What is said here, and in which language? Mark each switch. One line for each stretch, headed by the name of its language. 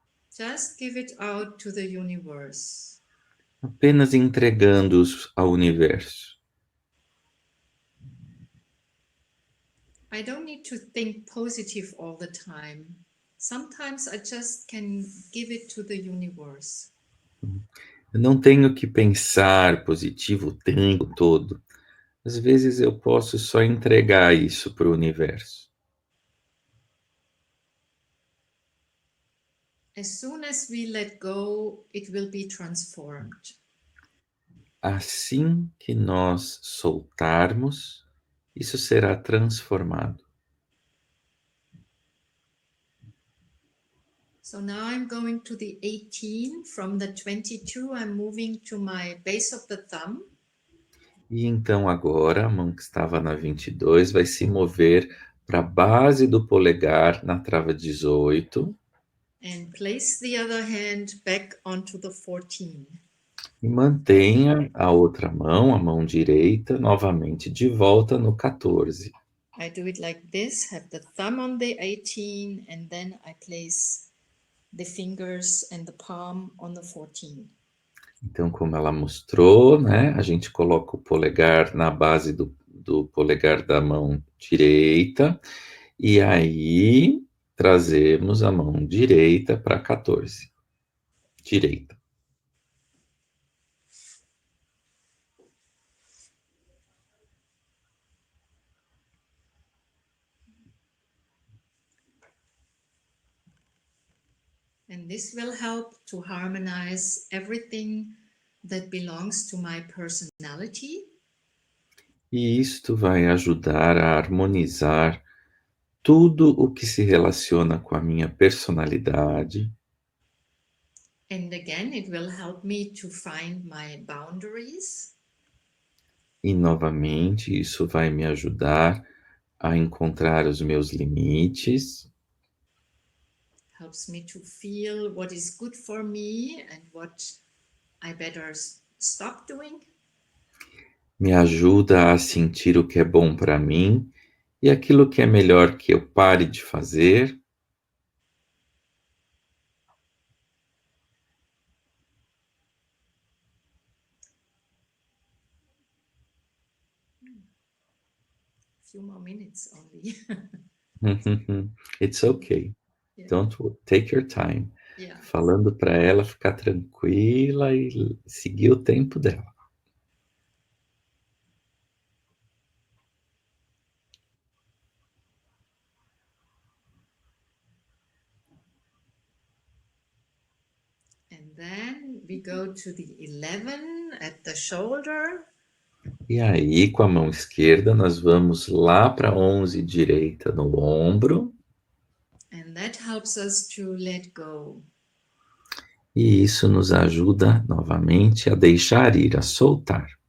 English: Just give it out to the universe.
Portuguese: Apenas entregando-os ao universo.
English: I don't need to think positive all the time. Sometimes I just can give it to the universe.
Portuguese: Eu não tenho que pensar positivo o tempo todo. Às vezes eu posso só entregar isso para o universo.
English: As soon as we let go, it will be transformed.
Portuguese: Assim que nós soltarmos, isso será transformado.
English: So now I'm going to the 18. From the 22, I'm moving to my base of the thumb.
Portuguese: E então agora a mão que estava na 22 vai se mover para a base do polegar na trava 18.
English: And place the other hand back onto the 14.
Portuguese: E mantenha a outra mão, a mão direita, novamente de volta no 14.
English: I do it like this, have the thumb on the 18, and then I place the fingers and the palm on the 14.
Portuguese: Então, como ela mostrou, né, a gente coloca o polegar na base do polegar da mão direita, e aí trazemos a mão direita para 14. Direita.
English: And this will help to harmonize everything that belongs to my personality.
Portuguese: E isto vai ajudar a harmonizar tudo o que se relaciona com a minha personalidade.
English: And again, it will help me to find my boundaries.
Portuguese: E novamente, isso vai me ajudar a encontrar os meus limites.
English: Helps me to feel what is good for me and what I better stop doing.
Portuguese: Me ajuda a sentir o que é bom para mim e aquilo que é melhor que eu pare de fazer.
English: Few more minutes only. It's okay. Yeah. Don't take your time. Yeah.
Portuguese: Falando para ela ficar tranquila e seguir o tempo dela.
English: And then we go to the 11 at the shoulder.
Portuguese: E aí, com a mão esquerda, nós vamos lá para 11 direita no ombro.
English: And that helps us to let go.
Portuguese: E isso nos ajuda novamente a deixar ir, a soltar.